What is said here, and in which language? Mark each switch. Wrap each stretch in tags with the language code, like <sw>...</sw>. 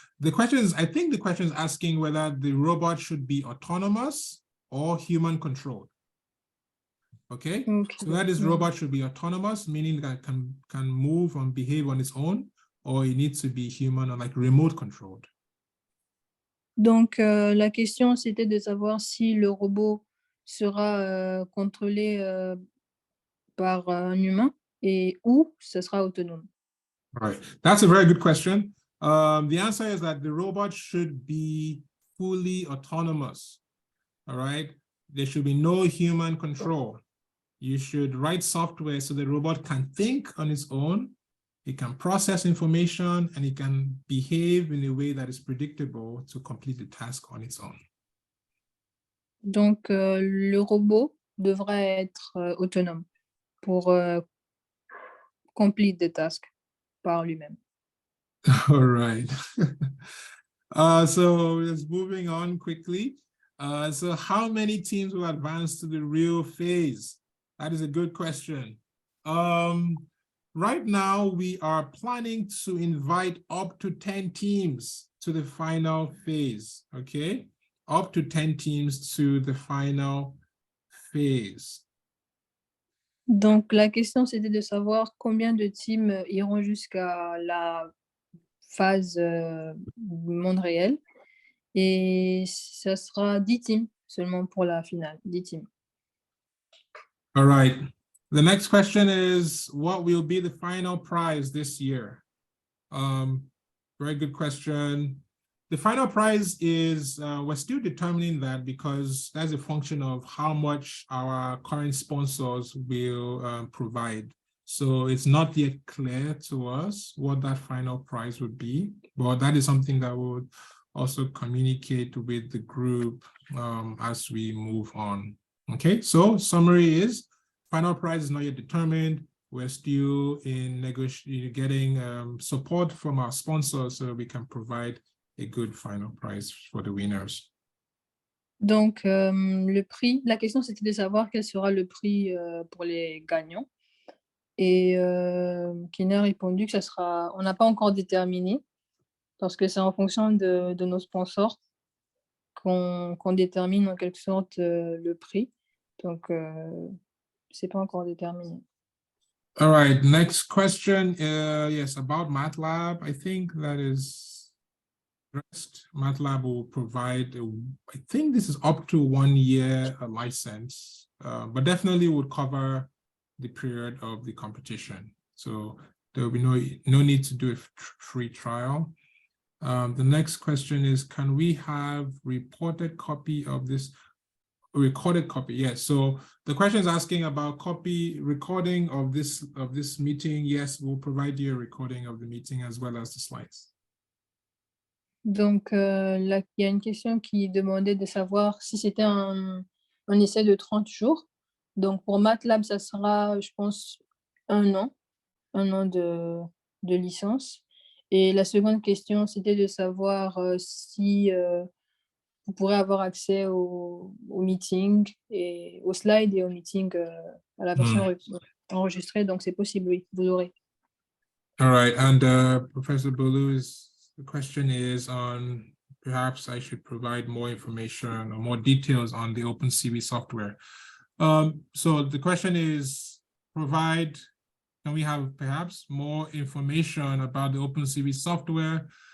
<en>The question is, I think the question is asking whether the robot should be autonomous or human controlled. Okay, so that is robot should be autonomous, meaning that can move and behave on its own, or it needs to be human or like remote controlled.</en> <fr>Donc, la question, c'était de savoir si le robot sera contrôlé par un humain et ou ce sera autonome.</fr> <en>All right, that's a very good question. The answer is that the robot should be fully autonomous. All right, there should be no human control. You should write software so the robot can think on its own, it can process information, and it can behave in a way that is predictable to complete the task on its own.</en> <fr>Donc, le robot devrait être autonome pour</fr> <en>complete the task</en> <fr>par lui-même.</fr> <en>All right. So just moving on quickly. So how many teams will advance to the real phase? That is a good question. Right now, we are planning to invite up to 10 teams to the final phase, okay? Up to 10 teams to the final phase.</en> <fr>Donc, la question, c'était de savoir combien de teams iront jusqu'à la phase monde réel. Et ça sera 10 teams seulement pour la finale, 10 teams.</fr> <en>All right. The next question is, what will be the final prize this year? Very good question. The final prize is, we're still determining that because that's a function of how much our current sponsors will provide. So it's not yet clear to us what that final prize would be, but that is something that we'll also communicate with the group as we move on. Okay, so summary is, final prize is not yet determined. We're still in getting support from our sponsors so we can provide a good final prize for the winners.</en> <fr>Donc, le prix, la question c'était de savoir quel sera le prix pour les gagnants. Et Kina a répondu que ça sera, on n'a pas encore déterminé, parce que c'est en fonction de nos sponsors qu'on détermine en quelque sorte le prix. Donc, c'est pas encore déterminé.</fr> <en>All right, next question. Yes, about MATLAB. I think that is addressed. MATLAB will provide, I think this is up to 1 year license, but definitely would cover the period of the competition. So there will be no need to do a free trial. The next question is, can we have reported copy of this? Recorded copy, yes. So the question is asking about recording of this meeting. Yes, we'll provide you a recording of the meeting as well as the slides.</en> <fr>Donc, là, il y a une question qui demandait de savoir si c'était un essai de 30 jours. Donc, pour MATLAB, ça sera, je pense, un an de licence. Et la seconde question, c'était de savoir si vous pourrez avoir accès au meeting, et aux slides et au meeting à la version enregistrée. Donc, c'est possible, oui, vous aurez.</fr> <en>All right, and Professor Bolu's question is on, perhaps I should provide more information or more details on the OpenCV software. So the question is, can we have perhaps more information about the OpenCV software?</en>